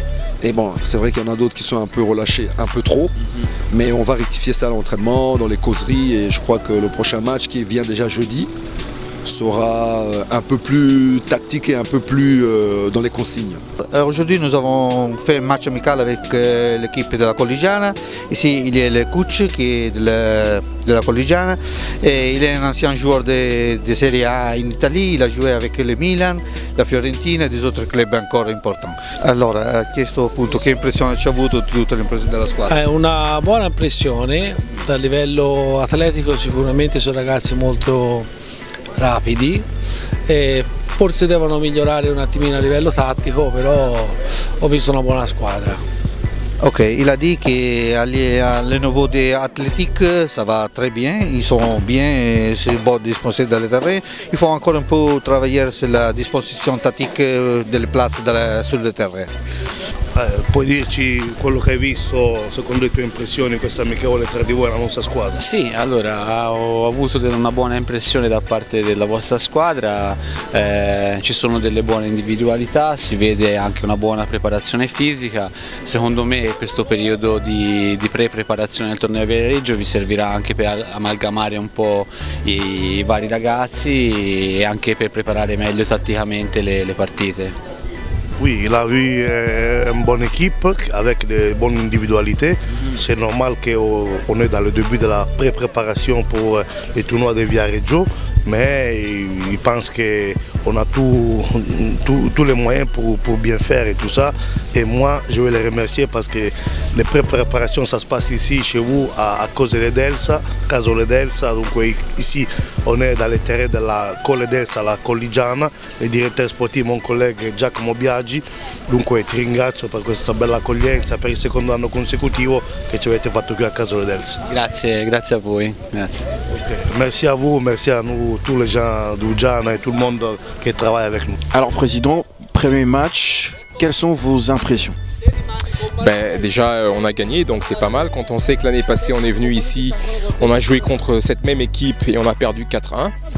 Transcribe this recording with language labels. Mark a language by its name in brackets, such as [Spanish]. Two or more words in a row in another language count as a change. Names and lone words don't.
[French] Et bon, c'est vrai qu'il y en a d'autres qui sont un peu relâchés, un peu trop, mais on va rectifier ça à l'entraînement, dans les causeries, et je crois que le prochain match qui vient déjà jeudi sera un peu plus tactique et un peu plus dans les consignes. Aujourd'hui, nous avons fait un match amical avec l'équipe de la Collegiana. Ici, il y a le coach qui est de la Collegiana et il est un ancien joueur de Serie A in Italie. Il a joué avec le Milan, la Fiorentina e des autres club [Italian] ancora importanti. Allora, ha chiesto appunto che impressione ci ha avuto tutta l'impressione della squadra. È una buona impressione, a livello atletico sicuramente sono ragazzi molto rapidi e forse devono migliorare un attimino a livello tattico, però ho visto una buona squadra. [French] Ok, il a dit qu'à niveau de athlétique, ça va très bien, ils sont bien disposés dans le terrain. Il faut encore un peu travailler sur la disposition tattique delle places sul terrain. [Italian] Puoi dirci quello che hai visto, secondo le tue impressioni, questa amichevole tra di voi e la nostra squadra? Sì, allora ho avuto una buona impressione da parte della vostra squadra, ci sono delle buone individualità, si vede anche una buona preparazione fisica. Secondo me questo periodo di pre-preparazione del torneo Viareggio vi servirà anche per amalgamare un po' i vari ragazzi e anche per preparare meglio tatticamente le partite. [French] Oui, il a vu une bonne équipe avec de bonnes individualités. C'est normal qu'on est dans le début de la pré-préparation pour les tournois de Viareggio, mais il pense qu'on a tous les moyens pour bien faire et tout ça. Et moi, je vais les remercier parce que les pré-préparations, ça se passe ici, chez vous, à Casole d'Elsa. Donc ici, on est dans le terrain de la Colle d'Elsa, la Colligiana. [Italian] Le direttore sportivo, [French] mon collègue Giacomo Biaggi. [Italian] Dunque ti ringrazio per questa bella accoglienza, per il secondo anno consecutivo che ci avete fatto qui a Casole d'Elsa. Grazie a voi. Grazie. Okay. [French] Merci à vous, merci à nous, tous les gens d'Ujana et tout le monde qui travaille avec nous. Alors Président, premier match, quelles sont vos impressions? Ben, déjà on a gagné, donc c'est pas mal. Quand on sait que l'année passée on est venu ici, on a joué contre cette même équipe et on a perdu 4-1.